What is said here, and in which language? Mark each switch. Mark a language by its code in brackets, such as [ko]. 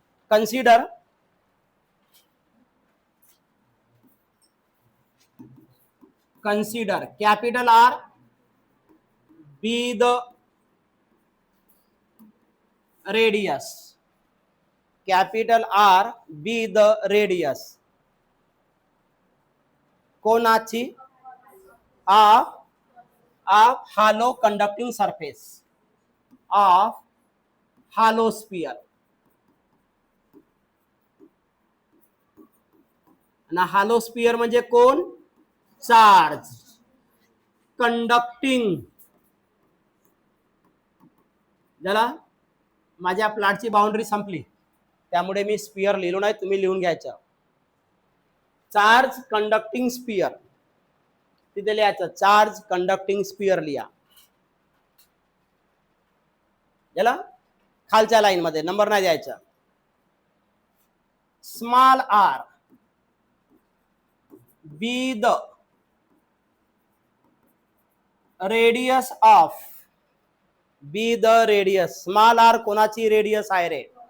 [en] Consider capital R be the radius, capital R be the radius कोणाची? Of hollow conducting surface of hollow sphere. [mr] आणि hello sphere म्हणजे कोण? Charge conducting. झाला? माझ्या प्लॉटची boundary संपली त्यामुळे मी स्फीयर लिहिलो नाही, तुम्ही लिहून घ्यायचं। चार्ज कंडक्टिंग स्फीयर तिथे लिहायचं, चार्ज कंडक्टिंग स्फीयर लिहा। झाला? खालच्या लाईन मध्ये नंबर नाही द्यायचा। [en] small R be the radius of, be the radius, [mr] small R कोणाची रेडियस आहे रे?